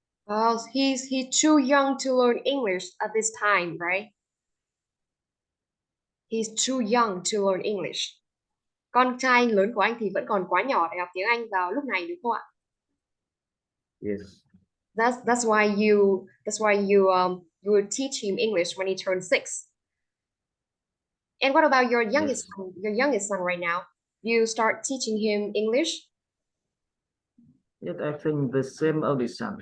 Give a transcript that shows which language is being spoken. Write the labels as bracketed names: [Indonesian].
[English] Oh, he too young to learn English at this time, right? He's too young to learn English. [Vietnamese] Con trai lớn của anh thì vẫn còn quá nhỏ để học tiếng Anh vào lúc này đúng không ạ? [English] Yes. That's why you you will teach him English when he turns 6. And what about your youngest Yes. son, your youngest son right now? You start teaching him English? Yes, I think the same oldest son.